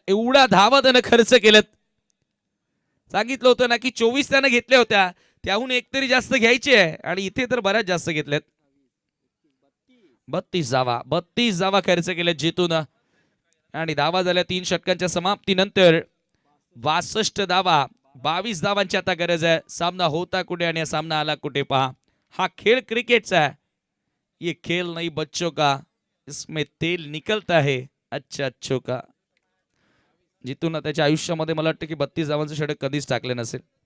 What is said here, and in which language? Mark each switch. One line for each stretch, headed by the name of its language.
Marathi: एवढा धावा त्यानं खर्च केलेत. सांगितलं होतं ना की 24 त्यानं घेतल्या होत्या, त्याहून एक तरी जास्त घ्यायचे आहे आणि इथे तर बऱ्याच जास्त घेतलेत. 32 धावा खर्च केलेत जितून आणि धावा झाल्या 3 षटकांच्या समाप्तीनंतर. 62 धावा. 22 धावांची आता गरज आहे. सामना होता कुठे आणि सामना आला कुठे पहा. हा खेळ क्रिकेटचा आहे.
Hindi: ये खेल नहीं बच्चों का, इसमें तेल निकलता है अच्छा अच्छो का.
Marathi: जितून त्याच्या आयुष्यामध्ये मला वाटतं की 32 धावांचं षटक कधीच टाकले नसेल.